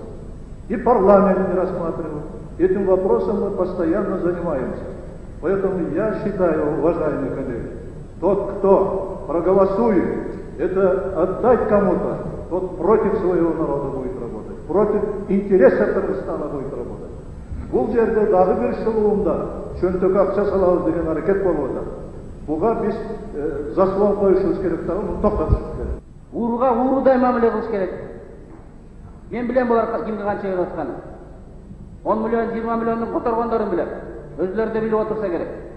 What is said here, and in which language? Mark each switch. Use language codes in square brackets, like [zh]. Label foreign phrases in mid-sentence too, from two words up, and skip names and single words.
[ru] И парламент не рассматривал. Этим вопросом мы постоянно занимаемся. Поэтому я считаю, уважаемые коллеги, тот, кто проголосует, это отдать кому-то, тот против своего народа будет работать, против интересов Кыргызстана будет работать. [ky] Бул жерде дагы бир шылуунда чөнтөк акча салабыз деген аракет болуп атат. Буга биз заслон коюшубуз керек дагы, муну токтотушубуз керек. Урга урудай мамиле кылыш керек. Мен билем булар кимге канча берип атканын. 10 миллион, 20 миллиондун которгондорун билем. Өзүлөрү да билип отурса керек.